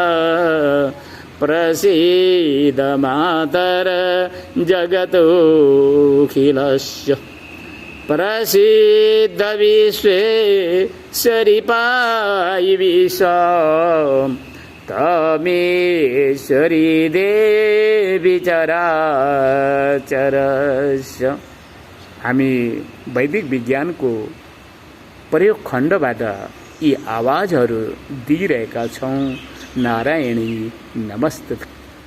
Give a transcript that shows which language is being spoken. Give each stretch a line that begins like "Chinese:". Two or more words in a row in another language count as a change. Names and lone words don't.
Sanskrit: प्रसीद मातर जगतोऽखिलस्य प्रसीद विश्वेश्वरी पायि विश्वम् तमेश्वरी देवी चराचरस्य।
Nepali: हामी वैदिक विज्ञानको प्रयोग खण्डबाट यी आवाजहरू दिइरहेका छौँ।
Sanskrit: नारायणी नमस्ते।